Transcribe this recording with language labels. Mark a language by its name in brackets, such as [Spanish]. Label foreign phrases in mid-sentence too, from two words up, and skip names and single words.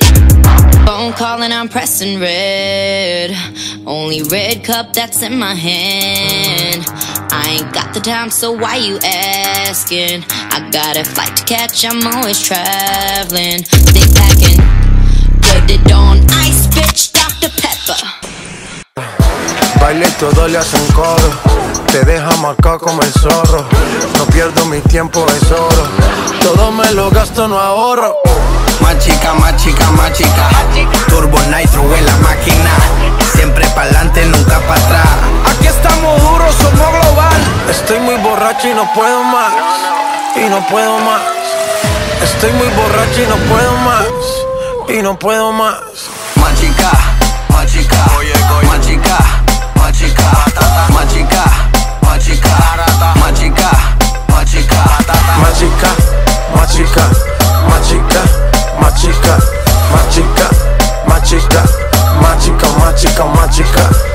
[English] Phone calling, I'm pressing red. Only red cup that's in my hand. I ain't got the time, so why you asking? I got a flight to catch, I'm always traveling. Stay packing. Put it on ice, bitch, Dr. Pepper. [Spanish] Baile y todo le hacen coro. Te deja marcado como el zorro. No pierdo mi tiempo, es oro. Todo me lo gasto, no ahorro. Más chica, más chica, más chica. Turbo Nitro en la máquina. Siempre pa'lante, nunca para atrás. Aquí estamos duros, somos global. Estoy muy borracho y no puedo más. Y no puedo más. Estoy muy borracho y no puedo más. Y no puedo más. Más chica, más chica. Más chica. Machica, machica, machica, machica, machica, machica, machica, machica, machica, machica, machica, machica, machica, machica.